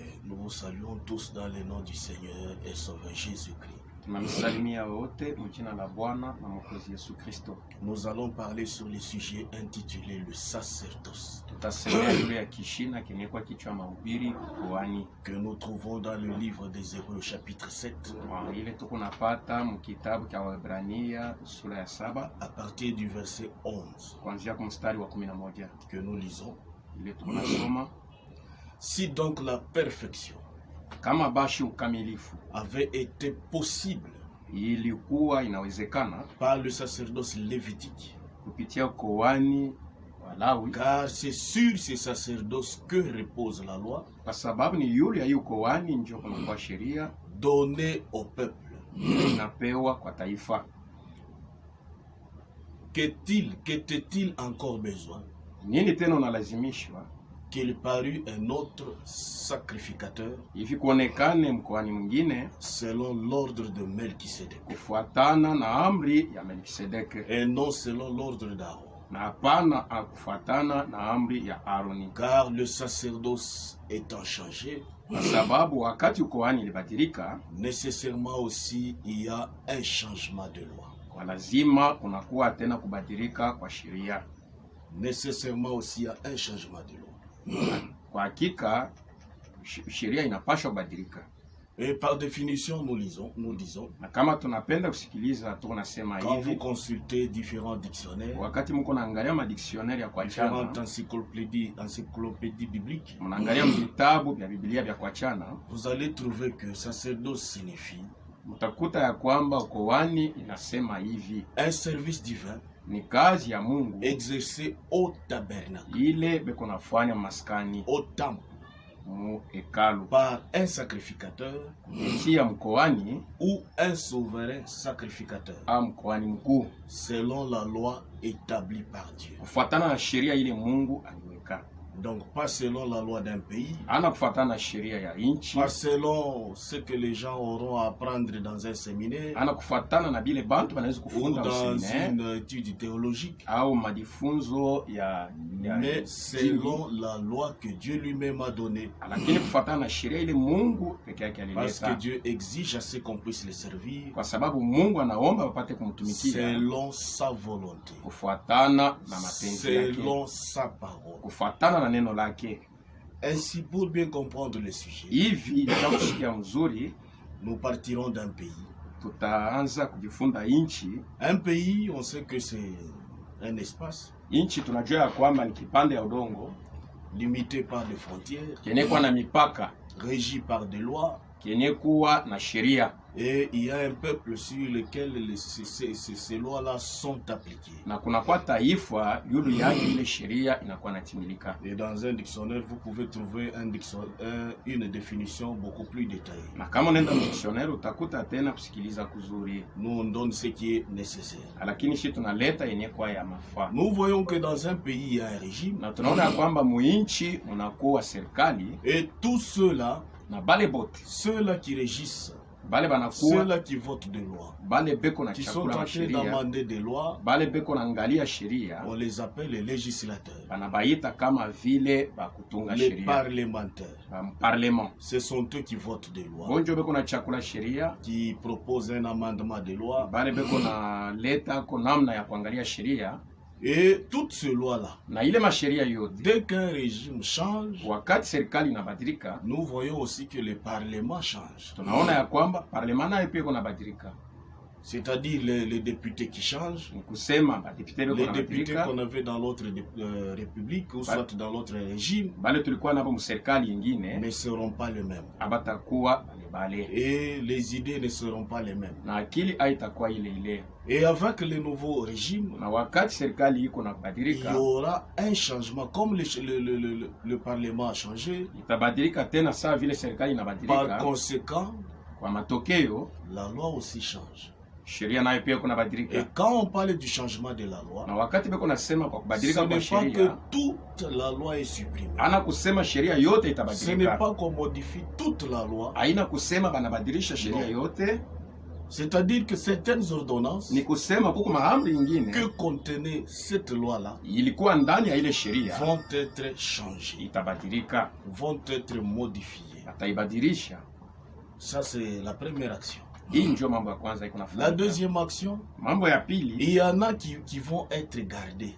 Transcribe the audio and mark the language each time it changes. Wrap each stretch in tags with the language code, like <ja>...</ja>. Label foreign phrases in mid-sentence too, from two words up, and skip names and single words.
<fr>Nous vous saluons tous dans le nom du Seigneur et Sauveur Jésus-Christ.</fr> <sw>Tunamsalimia wote mjina la Bwana na Mwokozi Yesu Kristo.</sw> <fr>Nous allons parler sur le sujet intitulé le sacerdoce.</fr> <sw>Tutasemea juu ya kishina kenekwa kichwa mahubiri kuhani</sw> <fr>que nous trouvons dans le livre des Hébreux chapitre 7</fr> <sw>ile tuko napata mkitabu cha Waebrania sura ya 7</sw> <fr>à partir du verset 11</fr> <sw>kuanzia kwa mstari wa 11</sw> <fr>que nous lisons.</fr> <sw>Ile tuko nasoma,</sw> <fr>si donc la perfection</fr> <sw>kama bashi ukamilifu</sw> <fr>avait été possible</fr> <sw>ilikuwa inawezekana</sw> <fr>par le sacerdoce lévitique,</fr> <sw>kupitia kuhani wa Lawi,</sw> <fr>car c'est sur ce sacerdoce que repose la loi,</fr> <sw>kwa sababu ni yule ya kuhani ndio kunakuwa sheria</sw> <fr>donnée au peuple.</fr> <sw>Inapewa kwa taifa.</sw> <fr>Qu'était-il encore besoin</fr> <sw>Nini tena unalazimishwa</sw> <fr>qu'il parut un autre sacrificateur</fr> <sw>hivi kuonekane mkoani mwingine</sw> <fr>selon l'ordre de Melchisedec</fr> <sw>kufuatana na amri ya Melkisedeke</sw> <fr>et non selon l'ordre d'Aaron,</fr> <sw>na hapana kufuatana na amri ya Aroni,</sw> <fr>car le sacerdoce étant changé,</fr> <sw>kwa sababu wakati ukohani ilibadilika,</sw> <fr>nécessairement aussi il y a un changement de loi.</fr> <sw>kwa lazima kunakuwa tena kubadilika kwa sheria.</sw> <fr>Nécessairement aussi il y a un changement de loi.</fr> <sw>Kwa hakika sheria inapaswa kubadilika.</sw> <fr>Et par définition nous disons</fr> <sw>Na kama tunapenda kusikiliza tunasema</sw> <fr>quand vous</fr> <sw>hivi,</sw> <fr>consultez différents dictionnaires,</fr> <sw>wakati mko naangalia madictionnaire ya kuachana,</sw> <fr>différentes encyclopédies bibliques,</fr> <sw>mnaangalia vitabu vya Biblia vya kuachana,</sw> <fr>vous allez trouver que sacerdoce signifie</fr> <sw>mtakuta ya kwamba ukohani inasema hivi,</sw> <fr>un service divin</fr> <sw>ni kazi ya Mungu</sw> <fr>exercé au tabernacle,</fr> <sw>ile beko nafanya maskani</sw> <fr>au temple,</fr> <sw>mu hekalu,</sw> <fr>par un sacrificateur</fr> <sw>kupitia mkohani</sw> <fr>ou un souverain sacrificateur,</fr> <sw>au mkohani mkuu,</sw> <fr>selon la loi établie par Dieu.</fr> <sw>kufuatana na sheria ile Mungu aliweka.</sw> <fr>Donc pas selon la loi d'un pays,</fr> <sw>Ana kufuatana na sheria ya nchi,</sw> <fr>pas selon ce que les gens auront à apprendre dans un séminaire</fr> <sw>ana kufuatana na bile bantu banaweza</sw> <fr>ou</fr> <sw>kufunda</sw> <fr>dans usine une étude théologique,</fr> <sw>au majifunzo ya</sw> <fr>mais selon la loi que Dieu lui-même a donnée,</fr> <sw>lakini kufuatana na sheria ile Mungu peke yake</sw> <fr>parce que</fr> <sw>alileta,</sw> <fr>Dieu exige à ce qu'on puisse le servir</fr> <sw>kwa sababu Mungu anaomba wapate kumtumikia</sw> <fr>selon sa volonté,</fr> <sw>kufuatana na mapenzi yake,</sw> <fr>selon sa parole.</fr> <sw>kufuatana na neno lake.</sw> <fr>Ainsi, pour bien comprendre le sujet,</fr> <sw>Hivi ndio kushikia mzuri,</sw> <fr>nous partirons d'un pays.</fr> <sw>tutaanza kujifunda inchi.</sw> <fr>Un pays, on sait que c'est un espace</fr> <sw>Inchi tunajua ya kwamba ni kipande ya udongo</sw> <fr>limité par des frontières,</fr> <sw>kenye kuwa na mipaka,</sw> <fr>régi par des lois,</fr> <sw>kenye kuwa na sheria,</sw> <fr>et il y a un peuple sur lequel ces lois-là sont appliquées.</fr> <sw>na kunakuwa taifa yulu yake ile sheria inakuwa natimilika.</sw> <fr>Et dans un dictionnaire, vous pouvez trouver une définition beaucoup plus détaillée.</fr> <sw>Na kama unaenda dictionnaire utakuta tena kusikiliza kuzuri,</sw> <fr>Nous, on donne ce qui est nécessaire.</fr> <sw>lakini shi tunaleta yenye kwa ya mafaa.</sw> <fr>Nous voyons que dans un pays, il y a un régime,</fr> <sw>Na tunaona ya kwamba muinchi unakuwa serikali,</sw> <fr>et tous ceux-là,</fr> <sw>na bale bote</sw> <fr>ceux-là qui régissent,</fr> <sw>bale banakuwa</sw> <fr>ceux-là qui votent des lois,</fr> <sw>bale beko na</sw> <fr>qui sont</fr> <sw>chakula</sw> <fr>en</fr> <sw>na</sw> <fr>train</fr> <sw>sheria,</sw> <fr>d'amender des lois,</fr> <sw>bale beko na angalia sheria,</sw> <fr>on les appelle les législateurs,</fr> <sw>banabaita kama vile bakutunga</sw> <fr>les</fr> <sw>sheria,</sw> <fr>parlementaires.</fr> <sw>parlement.</sw> <fr>Ce sont eux qui votent des lois,</fr> <sw>Bonjo beko na chakula sheria,</sw> <fr>qui proposent un amendement de loi,</fr> <sw>bale beko na leta ko namna ya kuangalia sheria,</sw> <fr>et toutes ces lois-là,</fr> <sw>na ile masheria yote.</sw> <fr>dès qu'un régime change,</fr> <sw>Wakati serikali inabadilika,</sw> <fr>nous voyons aussi que le Parlement change.</fr> <sw>tunaona ya kwamba parlement nayo pia iko nabadilika.</sw> <fr>C'est-à-dire les députés qui changent,</fr> <sw>Ni kusema badepute beko</sw> <fr>les députés</fr> <sw>nabadilika,</sw> <fr>qu'on avait dans l'autre république ou soit dans l'autre régime</fr> <sw>bale tulikuwa nabo mserikali ingine</sw> <fr>ne seront pas les mêmes.</fr> <sw>abatakuwa bale bale,</sw> <fr>Et les idées ne seront pas les mêmes.</fr> <sw>na akili haitakuwa ile ile.</sw> <fr>Et avec le nouveau régime,</fr> <sw>Na wakati serikali iko</sw> <fr>il y</fr> <sw>nabadilika,</sw> <fr>aura un changement. Comme le Parlement a changé,</fr> <sw>itabadilika tena sawa vile serikali</sw> <fr>par</fr> <sw>inabadilika.</sw> <fr>conséquent,</fr> <sw>Kwa matokeo</sw> <fr>la loi aussi change.</fr> <sw>sheria nayo pia iko</sw> <fr>Et</fr> <sw>nabadilika.</sw> <fr>quand on parle du changement de la loi,</fr> <sw>Na wakati beko nasema kwa</sw> <fr>ce</fr> <sw>kubadilika kwa</sw> <fr>n'est pas que</fr> <sw>sheria,</sw> <fr>toute la loi est supprimée.</fr> <sw>ana kusema sheria yote</sw> <fr>Ce n'est</fr> <sw>itabadilika.</sw> <fr>pas qu'on modifie toute la loi.</fr> <sw>Haina kusema banabadilisha sheria</sw> <fr>No.</fr> <sw>yote.</sw> <fr>C'est-à-dire que certaines ordonnances</fr> <sw>Ni kusema kuko maamri ingine</sw> <fr>que contenait cette loi-là</fr> <sw>ilikuwa ndani ya ile sheria</sw> <fr>vont être changées,</fr> <sw>itabadilika,</sw> <fr>vont être modifiées.</fr> <sw>ataibadilisha.</sw> <fr>Ça, c'est la première action.</fr> <sw>Hii ndio mambo ya kwanza iko</sw> <fr>La</fr> <sw>nafanya.</sw> <fr>deuxième action,</fr> <sw>Mambo ya pili,</sw> <fr>il y en a qui vont être gardés,</fr>